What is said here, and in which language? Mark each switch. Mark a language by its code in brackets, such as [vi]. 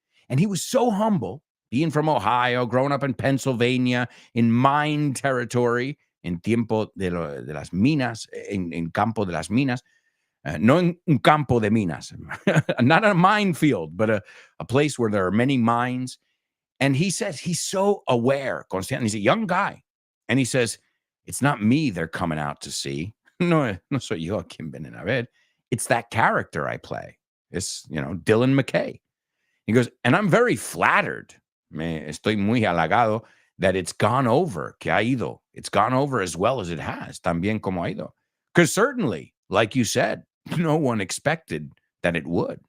[en] And he was so humble, being from Ohio, growing up in Pennsylvania, in mine territory, [es] en tiempo de las minas, en campo de las minas. No en un campo de minas, [en] not a minefield, but a place where there are many mines. And he says he's so aware, consciente. He's a young guy. And he says, it's not me they're coming out to see. [es] No soy yo a quien vienen a ver. [en] It's that character I play. It's, Dylan McKay. He goes, and I'm very flattered. [es] Estoy muy halagado [en] that it's gone over, [es] que ha ido. [en] It's gone over as well as it has, [es] tan bien como ha ido. [en] Because certainly, like you said, no one expected that it would.